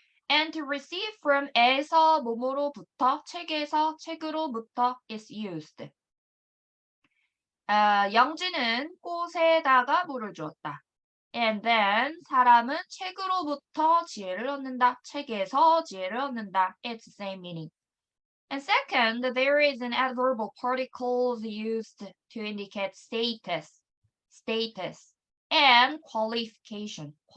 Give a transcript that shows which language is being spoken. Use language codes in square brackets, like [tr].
[en] And to receive from 에서 뭐뭐로부터, 책에서 책으로부터 is used. [ko] 영지는 꽃에다가 물을 주었다. [en] And then [ko] 사람은 책으로부터 지혜를 얻는다. 책에서 지혜를 얻는다. [en] It's the same meaning. And second, there is an adverbial particle used to indicate status and qualification.